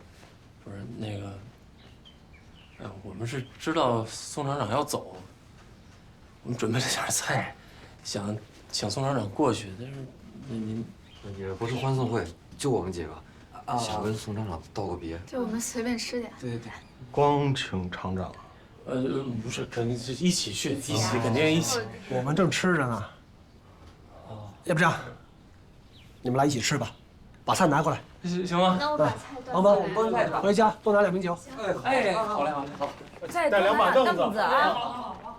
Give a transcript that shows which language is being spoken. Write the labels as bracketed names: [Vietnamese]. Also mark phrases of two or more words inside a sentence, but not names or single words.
[Chinese] 不是那個，我們是知道宋廠長要走，我們準備了點菜，想請宋廠長過去，但是您也不是歡送會，就我們幾個，想跟宋廠長道個別。就我們隨便吃點。對對對。光請廠長。不是，肯定是一起去，一起肯定一起。我們正吃着呢。要不這樣，你們倆一起吃吧，把菜拿過來。行嗎？那我把菜端王峰，回家多拿2瓶酒。哎，好嘞，好嘞，好。再多拿2凳子啊！